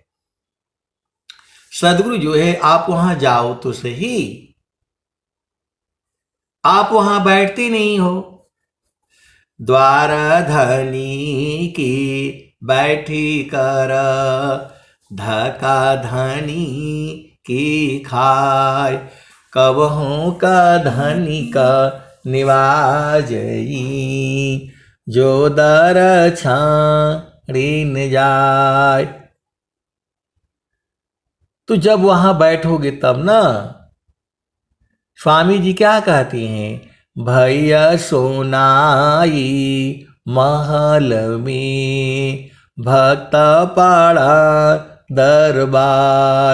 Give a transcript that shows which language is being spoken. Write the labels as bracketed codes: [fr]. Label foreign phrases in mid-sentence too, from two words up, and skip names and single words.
[hi] सद्गुरु जो है, आप वहां जाओ तो सही, आप वहां बैठते नहीं हो। द्वार धनी की बैठी कर, धका धनी की खाय। कबहू का धनी का निवाजई, जो दर छाड़ीन जाय। तो जब वहां बैठोगे तब ना, स्वामी जी क्या कहती हैं? भैया सोनाई महल में, भक्त पाड़ा दरबार।